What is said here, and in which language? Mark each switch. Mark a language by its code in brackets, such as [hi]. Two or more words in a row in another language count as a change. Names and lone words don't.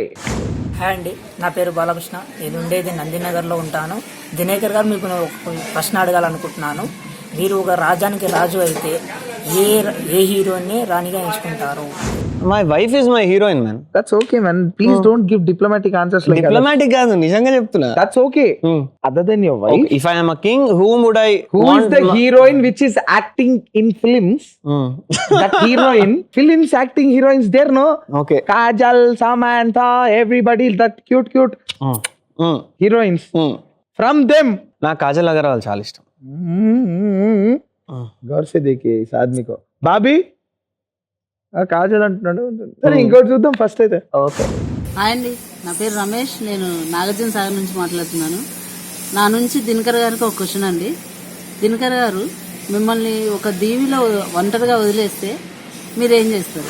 [te] హాయ్ అండి, నా పేరు బాలకృష్ణ. నేను ఉండేది నందినగర్లో ఉంటాను. దినేకర్ గారు మీకు ఒక ప్రశ్న అడగాలనుకుంటున్నాను. మీరు ఒక రాజ్యానికి రాజు అయితే ఏ హీరోయిన్ని రాణిగా ఎంచుకుంటారు? [en] My wife is my heroine man. That's okay man. Please don't give diplomatic answers like that. [te] డిప్లొమాటిక్ కాదు, నిజంగా చెప్తున్నా. [en] That's okay. Other than your wife, If I am a king, whom would I who is the heroine which is acting in films? That heroine, films acting heroines there, no? Okay. Kajal, Samantha, everybody, that cute heroines. From them. [te] నా కాజల్ అగర్వాల్ చాలా ఇష్టం. [hi] गौर से देखिए इस आदमी को. [te] బాబీ కాజల్ అంటున్నాడు. సరే ఇంకోటి చూద్దాం ఫస్ట్ అయితే. ఓకే. హాయ్ అండి, నా పేరు రమేష్. నేను నాగార్జున సాగర్ నుంచి మాట్లాడుతున్నాను. నా నుంచి దినకర్ గారికి ఒక క్వశ్చన్ అండి. దినకర్ గారు, మిమ్మల్ని ఒక దీవిలో ఒంటరిగా వదిలేస్తే మీరు ఏం చేస్తారు?